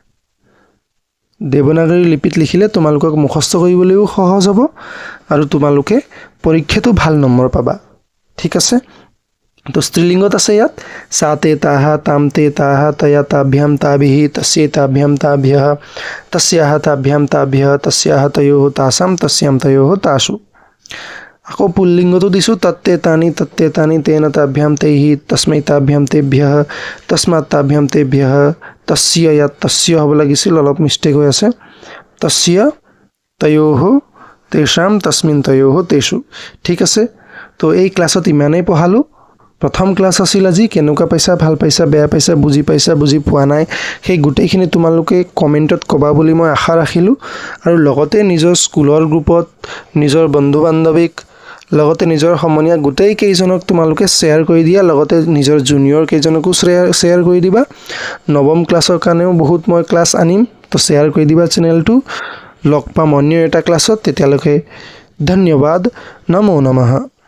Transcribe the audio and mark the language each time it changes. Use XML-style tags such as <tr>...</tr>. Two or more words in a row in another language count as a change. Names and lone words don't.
<as>দেৱনাগৰী লিপিত লিখিলে তোমালোকক মুখস্থ কৰিবলৈও সহজ হ'ব আৰু তোমালোকে পৰীক্ষাটো ভাল নম্বৰ পাবা ঠিক আছে তো স্ত্ৰীলিংগত আছে ইয়াত</as> <sa>साते ताः ताम ते ताः तया ताभ्यां ताभिः तस्यै ताभ्यां ताभ्यः तस्याः ताभ्यां ताभ्यः तस्याः तयोः तासां तस्यां तयोः तासु</sa> <as>আকৌ পুল্লিংগতো দিছোঁ</as> <sa>তত্তে তানি তেন তাভ্যাं तैः तस्मै ताभ्यां तेभ्यः तस्मात् ताभ्यां तेभ्यः तस्य ইয়াত तस्य</sa> <as>হ'ব লাগিছিল অলপ মিষ্টেক হৈ আছে</as> <sa>तस्य तयोः तेषां तस्मिन् तयोः तेषु</sa> <as>ঠিক আছে তো এই ক্লাছত ইমানেই পঢ়ালোঁ প্ৰথম ক্লাছ আছিল আজি কেনেকুৱা পাইছা ভাল পাইছা বেয়া পাইছা বুজি পোৱা নাই সেই গোটেইখিনি তোমালোকে কমেণ্টত ক'বা বুলি মই আশা ৰাখিলোঁ আৰু লগতে নিজৰ স্কুলৰ গ্ৰুপত নিজৰ বন্ধু বান্ধৱীক লগতে নিজৰ সমনীয়া গোটেই কেইজনক তোমালোকে শ্বেয়াৰ কৰি দিয়া লগতে নিজৰ জুনিয়ৰ কেইজনকো শ্বেয়াৰ কৰি দিবা নৱম ক্লাছৰ কাৰণেও বহুত মই ক্লাছ আনিম তো শ্বেয়াৰ কৰি দিবা চেনেলটো লগ পাম অন্য এটা ক্লাছত তেতিয়ালৈকে ধন্যবাদ নমো নমঃ</as>